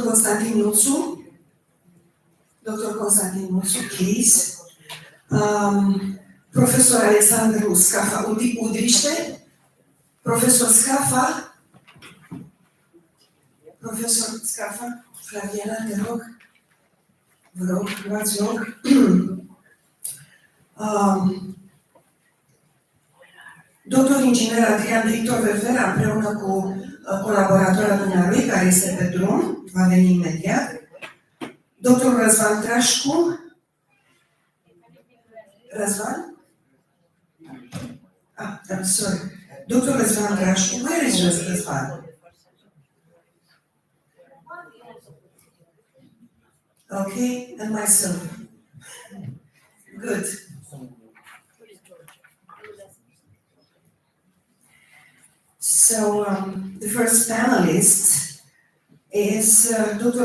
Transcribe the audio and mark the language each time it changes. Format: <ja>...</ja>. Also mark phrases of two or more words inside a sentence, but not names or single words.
<en>Constantin Nutsu. Dr. Constantin Nutsu, please. Professor Alexandru Scafa Udriște. Professor Scafa. Professor Scafa, Flaviana,</en> <ro>te rog. Vă rog, luați loc. Doctor inginer Adrian Victor Ververa, împreună cu colaboratora dumnealui, care este pe drum, va veni imediat. Doctor Răzvan Trașcu. Răzvan?</ro> <en>I'm sorry. Doctor Răzvan Trașcu, where is Răzvan? Okay, and myself. Good. So the first panelist is Dr.</en>